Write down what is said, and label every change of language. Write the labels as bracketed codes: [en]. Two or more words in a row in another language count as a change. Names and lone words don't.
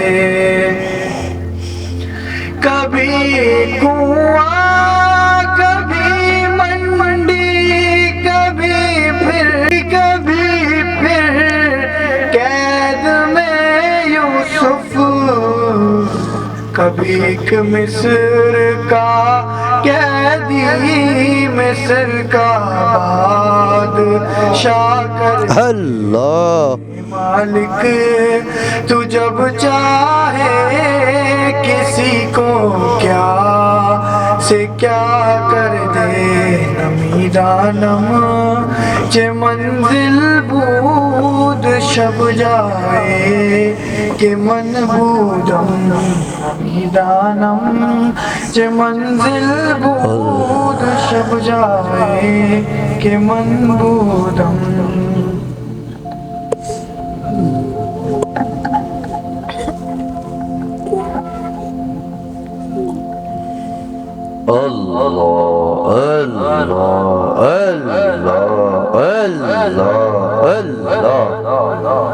[ur] کبھی کنواں کبھی منڈی، کبھی پھر قید میں یوسف، کبھی ایک مصر کا قیدی مصر کا بادشاہ کر دے۔ اللہ مالک تو جب چاہے کسی کو کیا سے کیا کر دے۔ [fa] نمی دانم چه منزل بود شب جائے کہ من بودم، نمی دانم چه منزل بود شب جائے کہ من بودم۔ [ur] اللہ اللہ اللہ اللہ اللہ۔